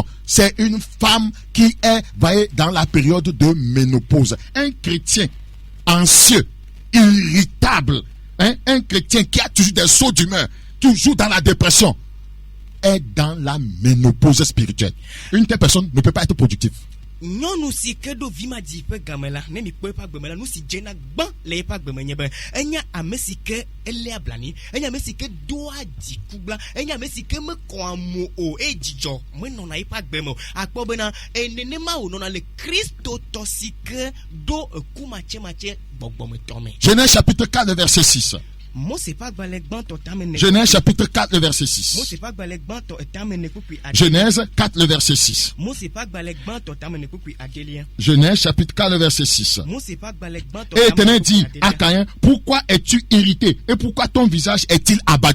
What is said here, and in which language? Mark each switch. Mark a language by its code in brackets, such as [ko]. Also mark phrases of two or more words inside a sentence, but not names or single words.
[fr] C'est une femme qui est, voyez, dans la période de ménopause. Un chrétien anxieux, irritable, un chrétien qui a toujours des sauts d'humeur, toujours dans la dépression, est dans la ménopause spirituelle. Une telle personne ne peut pas être productive. [ee] Nyɔnu si ke ɖo vimadzi ƒe game la ne mi kpɔ eƒe agbeme la nu si dzena gbã le eƒe agbeme nye be enya ame si ke eléa blanui, enya ame si ke doa dziku bla, enya ame si ke mekɔa mo o eye dzidzɔ menɔna eƒe agbeme o. Akpɔ bena nenema wònɔna le Kristo tɔ si ke do ekumatsematse gbɔgbɔmetɔ me. [fr] Genèse chapitre 4 verset 6. Genèse chapitre 4 le verset 6. Genèse 4 le verset 6. Genèse chapitre 4 le verset 6. Et l'Éternel dit à Caïn, pourquoi es-tu irrité et pourquoi ton visage est-il abattu?